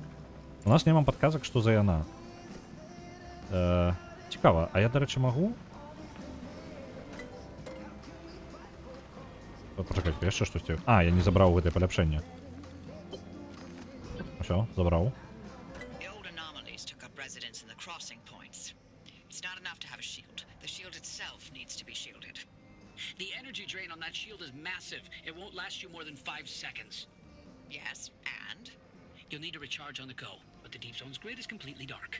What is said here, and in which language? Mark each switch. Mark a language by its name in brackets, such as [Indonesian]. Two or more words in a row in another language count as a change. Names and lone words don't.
[Belarusian] У нас няма падказак, што за яна. Цікава, а я, дарэчы, магу? Пачакайце, яшчэ штосьці. Я не забраў гэтае паляпшэнне. Усё, забраў. [English] Residents in the crossing points. It's not enough to have a shield. The shield itself needs to be shielded. The energy drain on that shield is massive. It won't last you more than 5 seconds. Yes, and? You'll need to recharge on the go, but the deep zone's grid is completely dark.